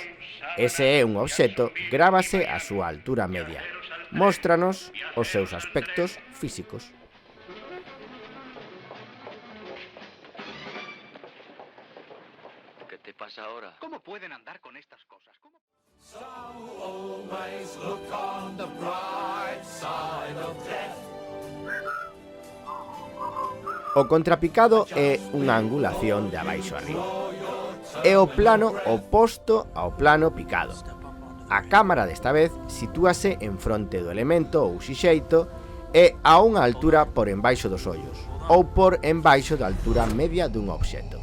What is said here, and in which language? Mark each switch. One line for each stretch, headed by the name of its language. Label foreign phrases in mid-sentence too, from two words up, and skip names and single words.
Galician: Ese é un obxecto, grábase a súa altura media. Móstranos os seus aspectos físicos.
Spanish: ¿Qué te pasa ahora? ¿Cómo pueden andar con estas cosas? ¿Cómo?
English: So always look on the bright side of death.
Galician: O contrapicado é unha angulación de abaixo a arriba. É o plano oposto ao plano picado. A cámara desta vez sitúase en fronte do elemento ou xixeito e a unha altura por embaixo dos ollos ou por embaixo da altura media dun obxecto.